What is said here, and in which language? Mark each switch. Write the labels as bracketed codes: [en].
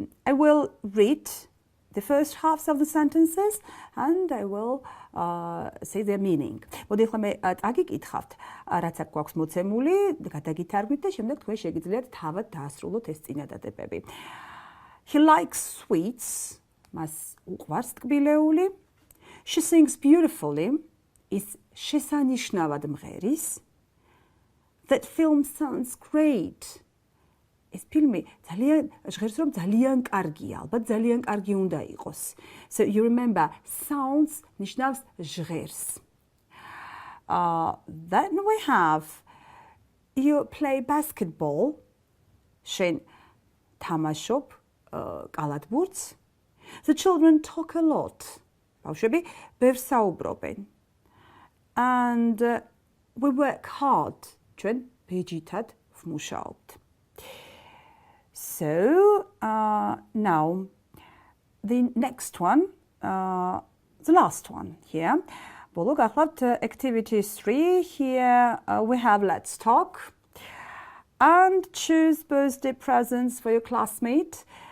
[en] I will read the first halves of the sentences and I will say their meaning. [ka] მოდი ახლა მე წაგიკითხავთ, რაც აქ გვაქვს მოცემული, გადაგითარგმნით და შემდეგ თქვენ შეგიძლიათ თავად დაასრულოთ ეს წინადადებები. [en] He likes sweets. [ka] მას უყვარს ტკბილეული. [en] She sings beautifully. Is [ka] შესანიშნავად მღერის. [en] That film sounds great. [ka] ეს ფილმი ძალიან ჟღერს რომ ძალიან კარგია, ალბათ ძალიან კარგი უნდა იყოს. [en] So you remember sounds [ka] ნიშნავს ჟღერს. [en] Then we have you play basketball. [ka] შენ თამაშობ კალათბურთს. [en] The children talk a lot. [ka] ბავშვები ბევრს საუბრობენ. [en] And we work hard. [ka] ჩვენ ბეჯითად ვმუშაობთ. [en] So now the next one, the last one here. [ka] ბოლო გახლავთ activity 3. [en] Here we have let's talk and choose birthday presents for your classmate.